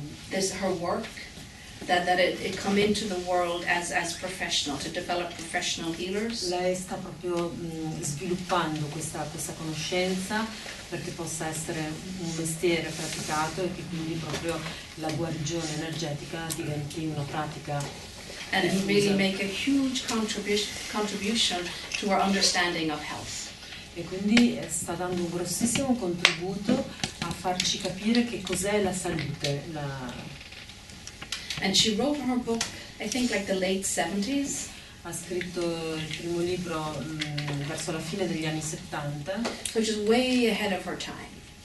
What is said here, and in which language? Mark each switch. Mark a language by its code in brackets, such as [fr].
[en] This her work, that it come into the world as professional, to develop professional healers. [it] Lei sta proprio sviluppando questa conoscenza perché possa essere un mestiere praticato e che quindi proprio la guarigione energetica diventi una pratica. [en] And it really make a huge contribution to our understanding of health. [it] E quindi sta dando un grossissimo contributo a farci capire che cos'è la salute. [en] And she wrote her book, I think like the late 70s. [it] Ha scritto il primo libro verso la fine degli anni 70. [en] Which is way ahead of her time.